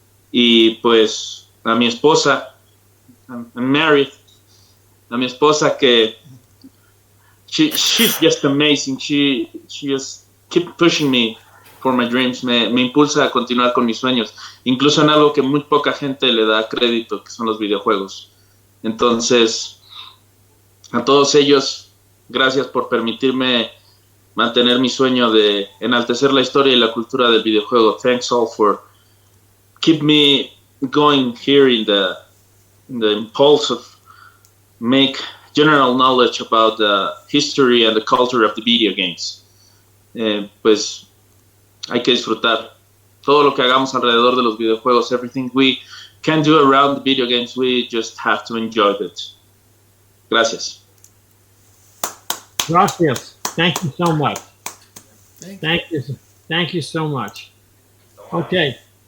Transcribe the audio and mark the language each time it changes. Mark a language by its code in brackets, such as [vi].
[es] Y pues a mi esposa, [en] I'm married, [es] a mi esposa que [en] she's just amazing, she just keep pushing me for my dreams, [es] me impulsa a continuar con mis sueños, incluso en algo que muy poca gente le da crédito, que son los videojuegos. Entonces, a todos ellos, gracias por permitirme mantener mi sueño de enaltecer la historia y la cultura del videojuego. [en] Thanks all for keep me going here in the impulse of make general knowledge about the history and the culture of the video games. [es] Pues hay que disfrutar todo lo que hagamos alrededor de los videojuegos. [en] Everything we can do around the video games, we just have to enjoy it. [es] Gracias. Gracias. [en] Thank you so much. Thank you so much. Okay.